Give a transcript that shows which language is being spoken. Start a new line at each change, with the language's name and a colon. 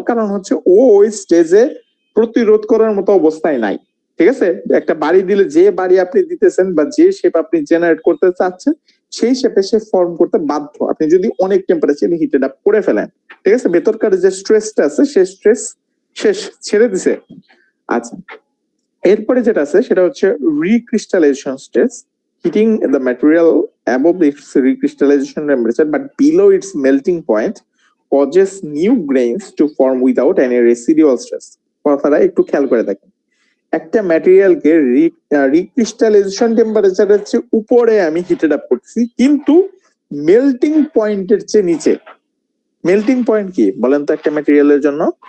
Bangla: কারণ হচ্ছে ও ওই স্টেজে প্রতিরোধ করার মতো অবস্থায় নাই, ঠিক আছে। একটা বাড়ি দিলে যে বাড়ি আপনি দিতেছেন বা যে শেপ আপনি জেনারেট করতে চাচ্ছেন, সেই শেপে সে ফর্ম করতে বাধ্য, আপনি যদি অনেক টেম্পারেচার হিটেড আপ করে ফেলেন, ঠিক আছে। ভেতরকার যে স্ট্রেসটা আছে সে স্ট্রেস শেষ, ছেড়ে দিছে। আচ্ছা, এরপরে যেটা আছে সেটা হচ্ছে recrystallisation stage,
English: heating the material above its recrystallization temperature but below its melting point causes new grains to form without any residual stress.
Bangla: কথাটা একটু খেয়াল করে দেখেন, একটা ম্যাটেরিয়ালকে রিক্রিস্টালাইজেশন টেম্পারেচারের চেয়ে উপরে আমি হিটেড আপ করছি, কিন্তু মেল্টিং পয়েন্টের চেয়ে নিচে। মেল্টিং পয়েন্ট কি বলেন তো একটা ম্যাটেরিয়ালের জন্য?